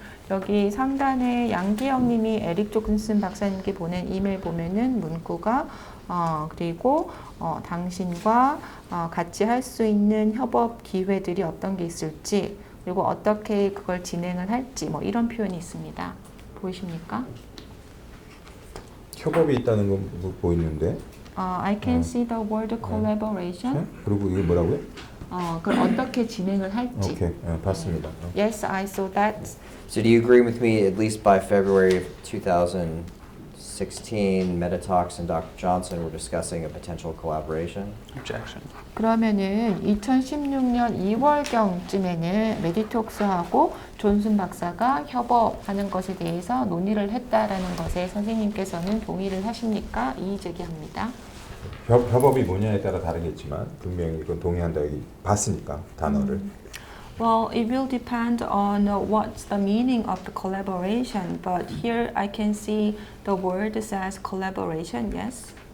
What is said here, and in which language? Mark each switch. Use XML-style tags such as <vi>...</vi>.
<ko>여기 상단에 양기영 님이 에릭 존슨 박사님께 보낸 이메일 보면은 문구가 그리고 당신과 같이 할 수 있는 협업 기회들이 어떤 게 있을지 그리고 어떻게 그걸 진행을 할지 뭐 이런 표현이 있습니다. 보이십니까? 협업이 있다는 건 보이는데.</ko> <en>I can see the word collaboration.</en> <ko>그리고 이게 뭐라고요? 그걸 어떻게 진행을 할지. 오케이, 봤습니다.</ko> <en>Yes, I saw that. So do you agree with me, at least by February of 2016, 2016, Metatox and Dr. Johnson were discussing a potential collaboration. Objection.</en> <ko>그러면은 2016년 2월경쯤에는 메디톡스하고 존슨 박사가 협업하는 것에 대해서 논의를 했다라는 것에 선생님께서는 동의를 하십니까? 이의 제기합니다. 협업이 뭐냐에 따라 다르겠지만 분명히 이건 동의한다 여기 봤으니까 단어를.</ko> <en>Well, it will depend on what's the meaning of the collaboration, but here I can see the word says collaboration, yes?</en>